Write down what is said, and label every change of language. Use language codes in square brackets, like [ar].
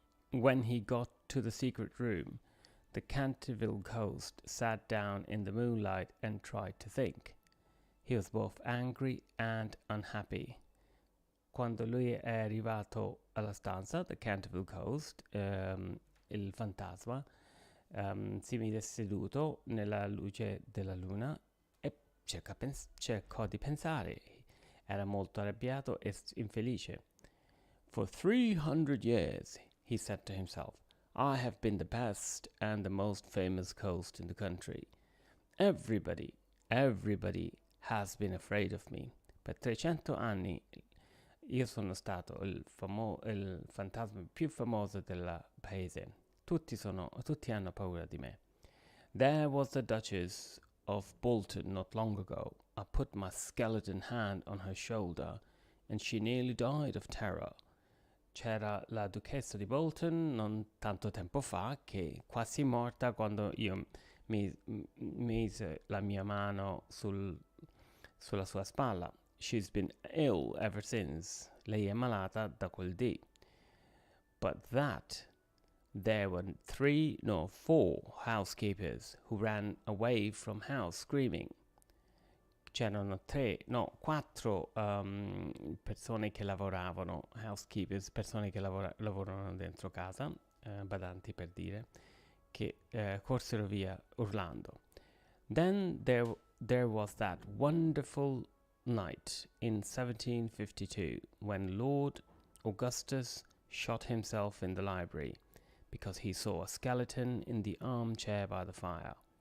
[en] When he got to the secret room, the Canterville ghost sat down in the moonlight and tried to think. He was both angry and unhappy. [it] Quando lui è arrivato alla stanza, the Canterville ghost, il fantasma, si mise seduto nella luce della luna e cercò di pensare. Era molto arrabbiato e infelice. [en] For 300 years, he said to himself, I have been the best and the most famous ghost in the country. Everybody has been afraid of me. [it] Per 300 anni io sono stato il fantasma più famoso del paese. Tutti hanno paura di me. [en] There was the Duchess of Bolton not long ago. I put my skeleton hand on her shoulder and she nearly died of terror. [it] C'era la duchessa di Bolton non tanto tempo fa che quasi morta quando io mise la mia mano sulla sua spalla. [en] She's been ill ever since. [it] Lei è malata da quel dì. [en] But there were 4 housekeepers who ran away from house screaming. [it] C'erano 4 persone che lavoravano, housekeepers, persone che lavorano dentro casa, badanti per dire, che corsero via urlando. [en] Then there was that wonderful night in 1752 when Lord Augustus shot himself in the library because he saw a skeleton in the armchair by the fire.